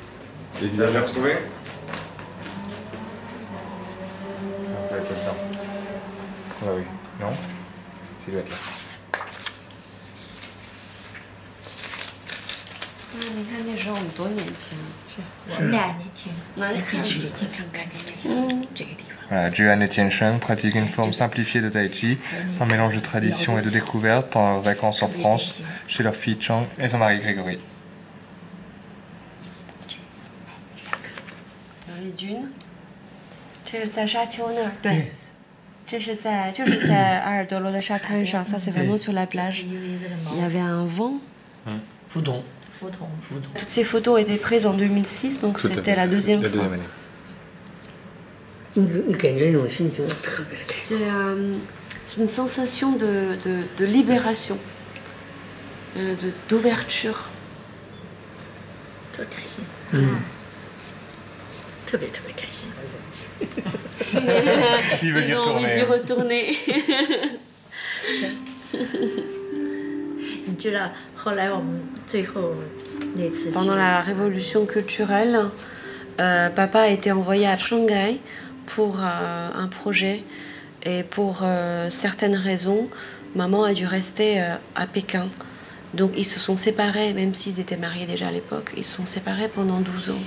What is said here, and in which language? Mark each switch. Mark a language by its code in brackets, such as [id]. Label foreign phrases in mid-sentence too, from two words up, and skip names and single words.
[fr] Et tu l'as retrouvé? Ah oui. Non? C'est lui là. [zh] 你看那时候我们多年轻，我们俩年轻，难看。这个地方。 [fr] Voilà, Juan et Tiancheng pratiquent une forme simplifiée de tai chi, un mélange de tradition et de découverte pendant leurs vacances en France, chez leur fille Chang et son mari Grégory. [zh] 有丽君，这是在沙丘那儿。对。这是就是在阿尔德罗的沙滩上 ， [fr] ça c'est vraiment sur la plage. Il y avait un vent. Fouton. Toutes ces photos étaient prises en 2006, donc c'était la deuxième fois. C'est une sensation de libération, d'ouverture. [zh] 特开心，特别开心。 [fr] Ils ont envie d'y retourner. [zh] 你知道后来我们最后那次 [fr] Pendant la révolution culturelle, papa a été envoyé à Shanghai pour un projet et pour certaines raisons, maman a dû rester à Pékin. Donc ils se sont séparés, même s'ils étaient mariés déjà à l'époque, ils se sont séparés pendant 12 ans.